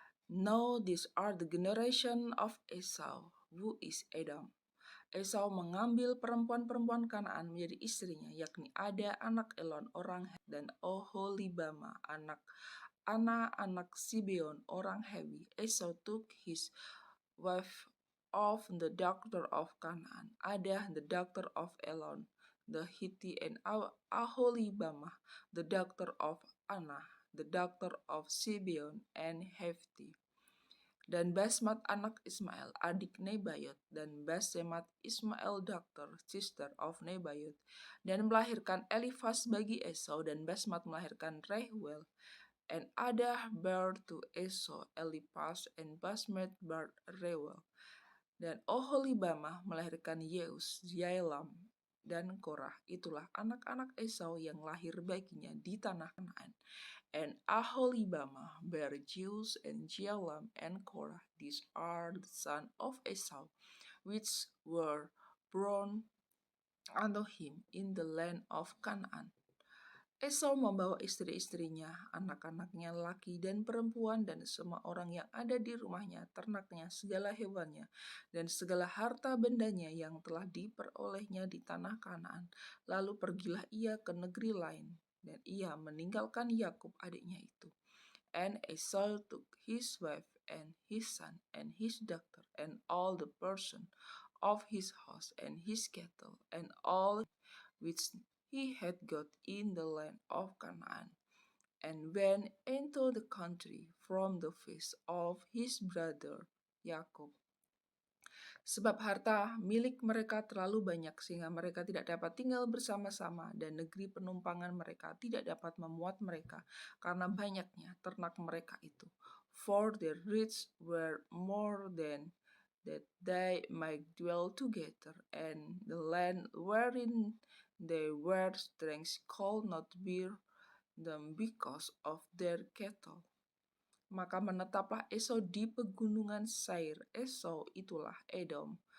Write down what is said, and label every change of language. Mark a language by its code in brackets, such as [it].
[en] Now these are the generation of Esau. Who is Edom? [id] Esau mengambil perempuan-perempuan Kanaan menjadi istrinya, yakni Ada anak Elon orang Het dan Oholibama anak Ana anak Sibeon orang Hewi. [en] Esau took his wife of the daughter of Canaan, Ada the daughter of Elon the Hittite, and Aholibama the daughter of Ana the daughter of Sibeon and Hephti. [id] Dan Basmat anak Ismail, adik Nebayot, dan Basemat Ismail [en] daughter, sister of Nebayot, [id] dan melahirkan Elifas bagi Esau, dan Basmat melahirkan Rehuel. [en] And Ada bare to Esau Eliphaz, and Basmat bare Reuel. [id] Dan Oholibama melahirkan Yeus, Yaelam, dan Korah. Itulah anak-anak Esau yang lahir baginya di tanah Kanaan. [en] And Aholibama bare Jeus and Jalam and Korah. These are the sons of Esau, which were born unto him in the land of Canaan. [id] Esau membawa istri-istrinya, anak-anaknya laki dan perempuan, dan semua orang yang ada di rumahnya, ternaknya, segala hewannya, dan segala harta bendanya yang telah diperolehnya di tanah Kanaan. Lalu pergilah ia ke negeri lain, dan ia meninggalkan Yakub adiknya itu. [en] And Esau took his wife and his son and his daughter and all the person of his house and his cattle and all which he had got in the land of Canaan, and went into the country from the face of his brother Jacob. [id] Sebab harta milik mereka terlalu banyak sehingga mereka tidak dapat tinggal bersama-sama, dan negeri penumpangan mereka tidak dapat memuat mereka karena banyaknya ternak mereka itu. [en] For their riches were more than that they might dwell together, and the land wherein they were strangers could not bear them because of their cattle. [id] Maka menetaplah Esau di pegunungan Seir. Esau itulah Edom.